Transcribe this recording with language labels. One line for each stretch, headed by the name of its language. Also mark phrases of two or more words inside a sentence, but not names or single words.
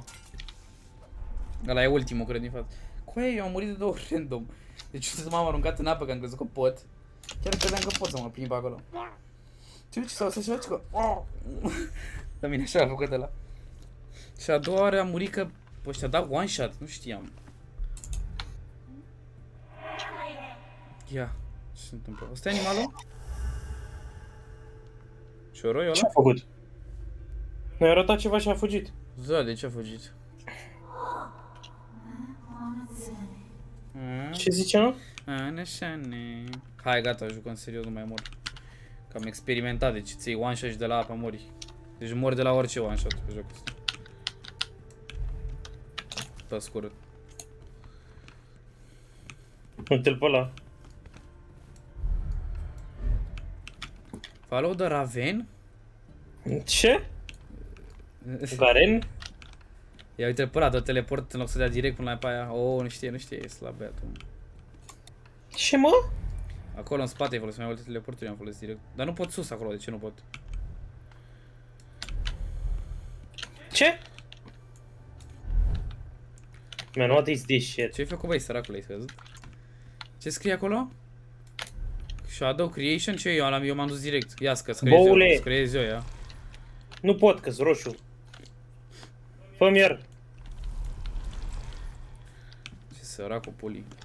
Romanian: Ăla e ultimul, cred, din față. Coaie, eu am murit de 2 ori random. Deci să m-am aruncat în apă, că am crezut că pot. Chiar credeam că pot să mă plimb acolo. Ce sau să-și faci că... La mine așa a făcut ăla. Și a doua oară am murit că ăștia dau
English: one shot,
Romanian: nu știam. Ia, ce se întâmplă? Ăsta e animalul? Șoroi ăla? Ce-a făcut? Mi-a arătat ceva și a fugit. Da, de ce a fugit? Ce zicea? Hai, gata, jucăm serios, nu mai mor. Că am experimentat, deci ți iei
English: one shot
Romanian: și de la apă mori. Deci mori de la orice
English: one shot
Romanian: pe jocul ăsta. Pe scurt. Uite-l pe ăla.
English: Follow the Raven?
Romanian: Ce? Garen? Ia uite pe ăla, dă teleport în loc să dea direct până la pe aia. Oh, nu știe, e slab băiatul. Ce, mă? Acolo în spate ai folosit mai multe teleporturi, am folosit direct. Dar nu pot sus acolo, de ce nu pot? Ce?
English: Man, what is this shit?
Romanian: Ce-ai făcut, băi, săracule, ai văzut? Ce scrie acolo? Shadow Creation? Ce eu m-am dus direct. Ia scriez eu, ia. Nu pot, că-s roșu. Fă-mi iar. Ce săracul puli.